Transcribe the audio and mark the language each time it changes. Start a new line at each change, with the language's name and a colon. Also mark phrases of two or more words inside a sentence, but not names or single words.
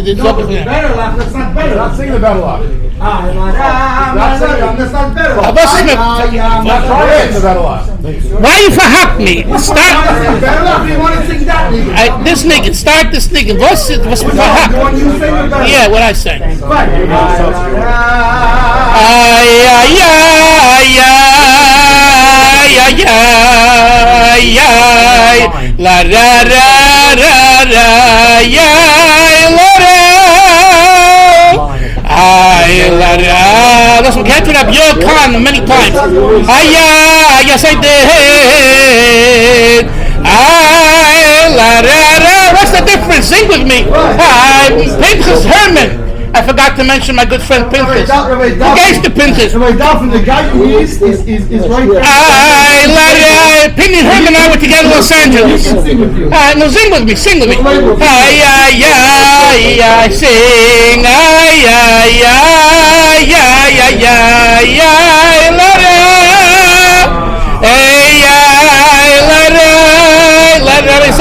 English: That's not better. Not singing the battle lock. That's not better. Why you verhack me? Start. This nigga. Start this nigga. What's verhack? Yeah, what I say. La ra ra ra ra ya la ra ay la ra. Listen, we can't do that Yoel Khan many times. Yes I did. Ay la ra ra. What's the difference? Sing with me. Pinchas Herman. I forgot to mention my good friend Pinchas. Who gave the Pinchas? Rabbi Dalfin, the guy who is right there. Pinchas Herman and I were together in Los Angeles. No, sing with me. Sing. Ay, sing. Ay, la ra. Ay, la ra.